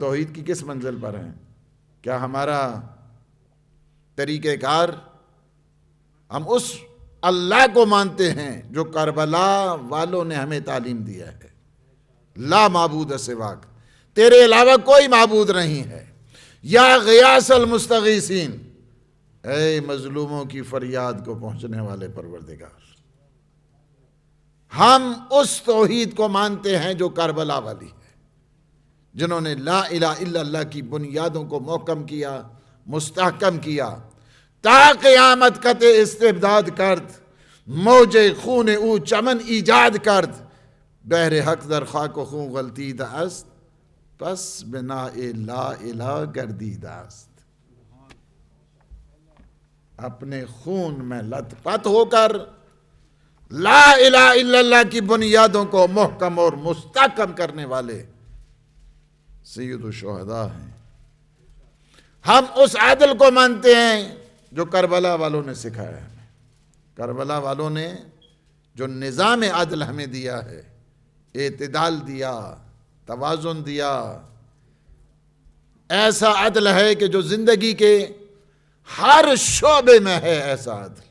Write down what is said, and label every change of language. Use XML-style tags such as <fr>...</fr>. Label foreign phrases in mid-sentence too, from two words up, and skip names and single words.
<ur>توحید کی کس منزل پر ہیں، کیا ہمارا طریقہ کار ہم اس اللہ کو مانتے ہیں جو کربلا والوں نے ہمیں تعلیم دیا ہے،</ur> <ar>لا معبود سواک،</ar> <ur>تیرے علاوہ کوئی معبود نہیں ہے،</ur> <ar>یا غیاث المستغیثین،</ar> <ur>اے مظلوموں کی فریاد کو پہنچنے والے پروردگار۔ ہم اس توحید کو مانتے ہیں جو کربلا والی ہے، جنہوں نے</ur> <ar>لا الہ الا اللہ</ar> <ur>کی بنیادوں کو محکم کیا، مستحکم کیا،</ur> <fa>تا قیامت قطع استبداد کرد، موج خون او چمن ایجاد کرد، بحر حق در خاک و خون غلطید است، پس بنا</fa> <ar>لا الہ</ar> <fa>گردید است۔</fa> <ur>اپنے خون میں لت پت ہو کر</ur> <ar>لا الہ الا اللہ</ar> <ur>کی بنیادوں کو محکم اور مستحکم کرنے والے</ur> <ar>سید الشہداء</ar> <ur>ہیں۔ ہم اس عدل کو مانتے ہیں جو کربلا والوں نے سکھایا ہے، کربلا والوں نے جو نظام عدل ہمیں دیا ہے، اعتدال دیا، توازن دیا، ایسا عدل ہے کہ جو زندگی کے ہر شعبے میں ہے، ایسا عدل۔</ur>